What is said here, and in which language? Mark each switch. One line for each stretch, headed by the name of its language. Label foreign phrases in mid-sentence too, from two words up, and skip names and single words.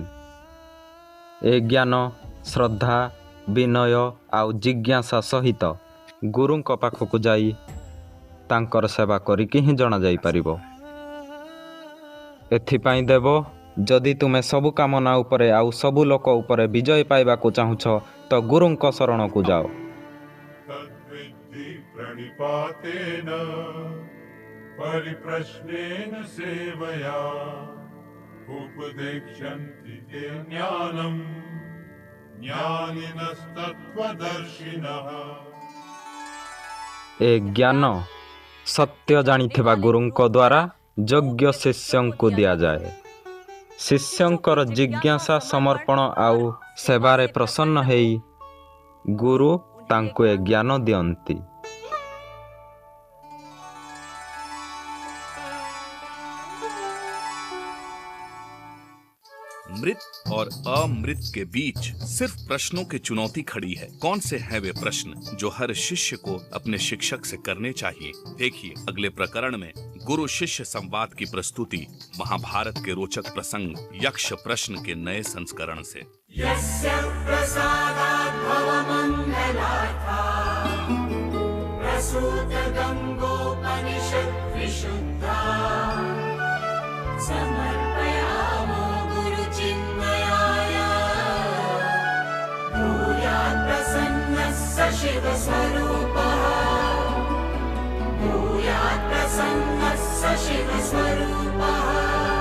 Odia: ଏ ଜ୍ଞାନ ଶ୍ରଦ୍ଧା, ବିନୟ ଆଉ ଜିଜ୍ଞାସା ସହିତ ଗୁରୁଙ୍କ ପାଖକୁ ଯାଇ ତାଙ୍କର ସେବା କରିକି ହିଁ ଜଣାଯାଇପାରିବ। ଏଥିପାଇଁ ଦେବ, ଯଦି ତୁମେ ସବୁ କାମନା ଉପରେ ଆଉ ସବୁ ଲୋକ ଉପରେ ବିଜୟ ପାଇବାକୁ ଚାହୁଁଛ ତ ଗୁରୁଙ୍କ ଶରଣକୁ ଯାଅ।
Sanskrit: तद्विद्धि प्रणिपातेन परिप्रश्नेन सेवया उपदेक्ष्यन्ति ते ज्ञानम् ज्ञानिनस्तत्त्वदर्शिनः।
Odia: ଏ ଜ୍ଞାନ ସତ୍ୟ ଜାଣିଥିବା ଗୁରୁଙ୍କ ଦ୍ୱାରା ଯୋଗ୍ୟ ଶିଷ୍ୟଙ୍କୁ ଦିଆଯାଏ। ଶିଷ୍ୟଙ୍କର ଜିଜ୍ଞାସା, ସମର୍ପଣ ଆଉ ସେବାରେ ପ୍ରସନ୍ନ ହେଇ ଗୁରୁ ତାଙ୍କୁ ଏ ଜ୍ଞାନ ଦିଅନ୍ତି।
Hindi: मृत और अमृत के बीच सिर्फ प्रश्नों की चुनौती खड़ी है। कौन से हैं वे प्रश्न जो हर शिष्य को अपने शिक्षक से करने चाहिए? देखिए अगले प्रकरण में गुरु शिष्य संवाद की प्रस्तुति महाभारत के रोचक प्रसंग यक्ष प्रश्न के नए संस्करण से।
Sanskrit: यस्य प्रसादात् भवमङ्गलार्था प्रसूतगङ्गोपनिषत् विशुद्धा समर्पयामो गुरुचिन्मयाय भूयात् प्रसन्नः स शिवस्वरूपः भूयात् प्रसन्नः स शिवस्वरूपः।